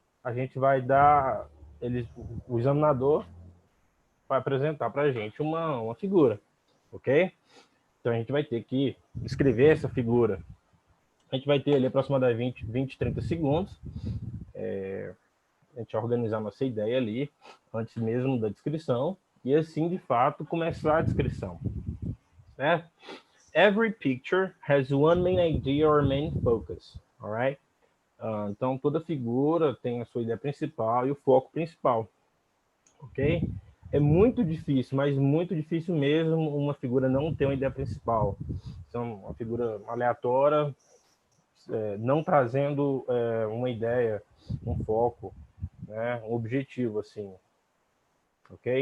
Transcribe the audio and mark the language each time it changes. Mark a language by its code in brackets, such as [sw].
[pt] A gente vai dar, o examinador vai apresentar para a gente uma figura, ok? Então a gente vai ter que escrever essa figura. A gente vai ter ali aproximadamente 20, 30 segundos. A gente organizar nossa ideia ali, antes mesmo da descrição, e assim, de fato, começar a descrição. Né? [en] Every picture has one main idea or main focus, all right? [pt] Então, toda figura tem a sua ideia principal e o foco principal, ok? É muito difícil, mas muito difícil mesmo uma figura não ter uma ideia principal. Então, uma figura aleatória, não trazendo uma ideia, um foco, né, um objetivo, assim. Ok?